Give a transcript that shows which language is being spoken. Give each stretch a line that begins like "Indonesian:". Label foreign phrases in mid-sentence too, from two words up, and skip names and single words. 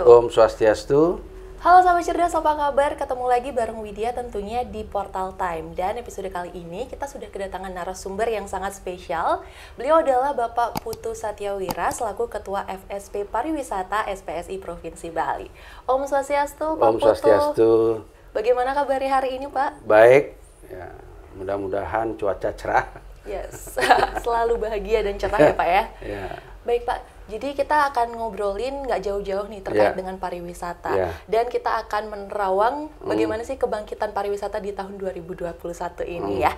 Balinese: Om Swastiastu.
Indonesian: Halo sahabat cerdas, apa kabar? Ketemu lagi bareng Widya tentunya di Portal Time. Dan episode kali ini kita sudah kedatangan narasumber yang sangat spesial. Beliau adalah Bapak Putu Satyawira selaku Ketua FSP Pariwisata SPSI Provinsi Bali.
Balinese: Om Swastiastu, Pak Om Putu. Swastiastu.
Indonesian: Bagaimana kabarnya hari ini, Pak? Baik. Ya, mudah-mudahan cuaca cerah. Yes, selalu bahagia dan cerah ya, Pak ya? Ya. Baik, Pak. Jadi kita akan ngobrolin nggak jauh-jauh nih terkait dengan pariwisata. Dan kita akan menerawang bagaimana sih kebangkitan pariwisata di tahun 2021 ini ya.